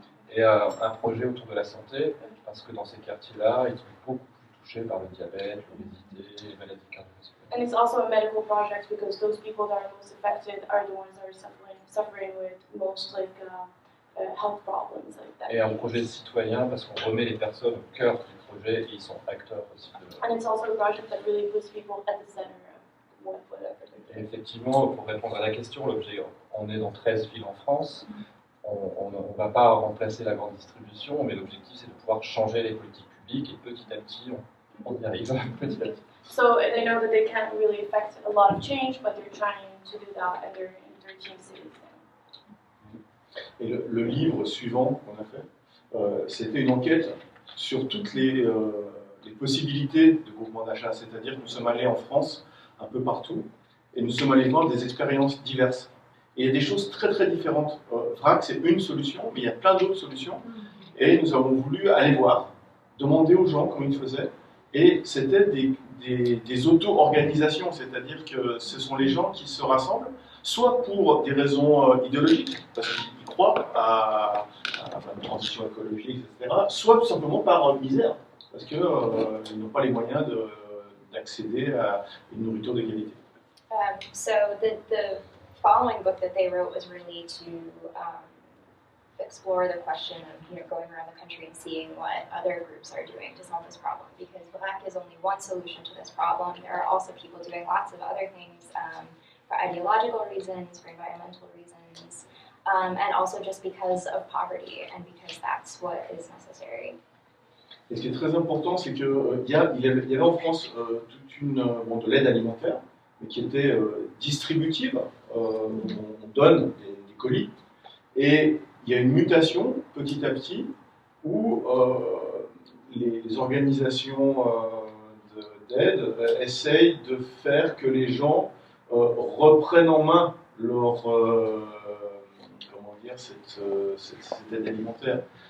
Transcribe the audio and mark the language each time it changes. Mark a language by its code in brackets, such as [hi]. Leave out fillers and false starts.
[fr] Et un projet autour de la santé, parce que dans ces quartiers-là, ils sont beaucoup plus touchés par le diabète, l'obésité, les maladies cardiovasculaires. [en] And it's also a medical project because those people that are most affected are the ones that are suffering with most health problems like that. [fr] Et un projet citoyen, parce qu'on remet les personnes au cœur du projet et ils sont acteurs aussi de. [en] And it's also a project that really puts people at the center of whatever they're [fr] Et [en] doing. [fr] effectivement, pour répondre à la question, l'objet, on est dans 13 villes en France. On ne va pas remplacer la grande distribution, mais l'objectif c'est de pouvoir changer les politiques publiques et petit à petit, on y arrive. Petit à petit. [en] So they know that they can't really affect a lot of change, but they're trying to do that, and they're in 13 cities now. [fr] Et le livre suivant qu'on a fait, c'était une enquête sur toutes les possibilités de groupement d'achat. C'est-à-dire que nous sommes allés en France, un peu partout, et nous sommes allés voir des expériences diverses. Et il y a des choses très très différentes. VRAC, c'est une solution, mais il y a plein d'autres solutions. Et nous avons voulu aller voir, demander aux gens comment ils faisaient. Et c'était des auto-organisations, c'est-à-dire que ce sont les gens qui se rassemblent, soit pour des raisons idéologiques, parce qu'ils croient à une transition écologique, etc., soit tout simplement par misère, parce qu'ils n'ont pas les moyens d'accéder à une nourriture de qualité. [en] So the following book that they wrote was really to explore the question of going around the country and seeing what other groups are doing to solve this problem, because VRAC is only one solution to this problem. There are also people doing lots of other things for ideological reasons, for environmental reasons, and also just because of poverty and because that's what is necessary. [fr] Et ce qui est très important, c'est qu'il y avait en France de l'aide alimentaire, mais qui était distributive. On donne des colis, et il y a une mutation petit à petit où les organisations d'aide essayent de faire que les gens reprennent en main leur comment dire, cette aide alimentaire.